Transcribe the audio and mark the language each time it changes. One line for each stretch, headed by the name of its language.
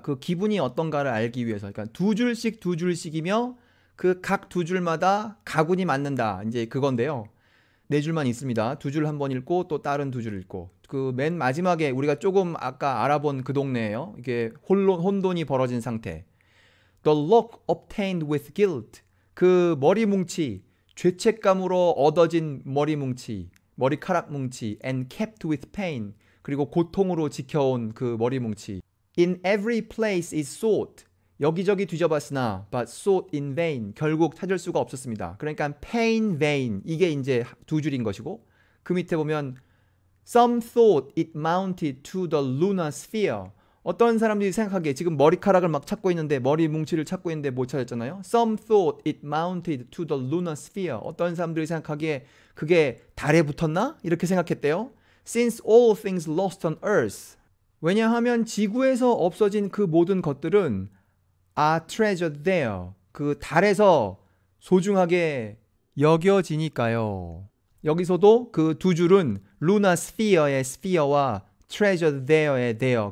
Korean: 그 기분이 어떤가를 알기 위해서. 그러니까 2줄씩이며 그 각 2줄마다 가군이 맞는다. 이제 그건데요. 4줄만 있습니다. 2줄 한번 읽고 또 다른 2줄 읽고. 그 맨 마지막에 우리가 조금 아까 알아본 그 동네예요. 이게 혼돈이 벌어진 상태.
English: The lock obtained with guilt.
Korean: 그 머리 뭉치, 죄책감으로 얻어진 머리 뭉치, 머리카락 뭉치
English: and kept with pain.
Korean: 그리고 고통으로 지켜온 그 머리 뭉치.
English: In every place is sought.
Korean: 여기저기 뒤져봤으나
English: but sought in vain.
Korean: 결국 찾을 수가 없었습니다. 그러니까
English: pain vain.
Korean: 이게 이제 2줄인 것이고 그 밑에 보면
English: Some thought it mounted to the lunar sphere.
Korean: 어떤 사람들이 생각하기에 지금 머리카락을 막 찾고 있는데 머리 뭉치를 찾고 있는데 못 찾았잖아요.
English: Some thought it mounted to the lunar sphere.
Korean: 어떤 사람들이 생각하기에 그게 달에 붙었나? 이렇게 생각했대요.
English: Since all things lost on earth.
Korean: 왜냐하면 지구에서 없어진 그 모든 것들은
English: are treasured there.
Korean: 그 달에서 소중하게 여겨지니까요. 여기서도 그 2줄은
English: lunar sphere
Korean: 의 sphere와
English: treasured there
Korean: 의 there.